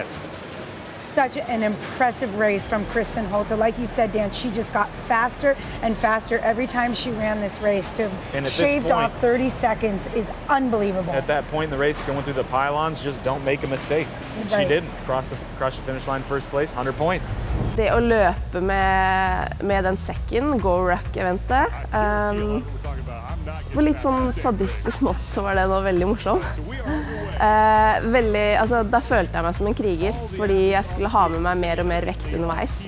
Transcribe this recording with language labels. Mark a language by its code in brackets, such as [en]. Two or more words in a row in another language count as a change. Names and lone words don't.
[en] Such an impressive race from Kristen Holte. Like you said, Dan, she just got faster and faster every time she ran this race. To And at this shaved point- off 30 seconds is unbelievable. At that point in the race, going through the pylons, just don't make a mistake. And she Right. didn't. Cross the finish line first place, 100 points. [no] Det å løpe med den sekken, Go Ruck-eventet, på litt sånn sadistisk måte så var det nå veldig morsom. Da følte jeg meg som en kriger, fordi jeg skulle ha med meg mer og mer vekt underveis.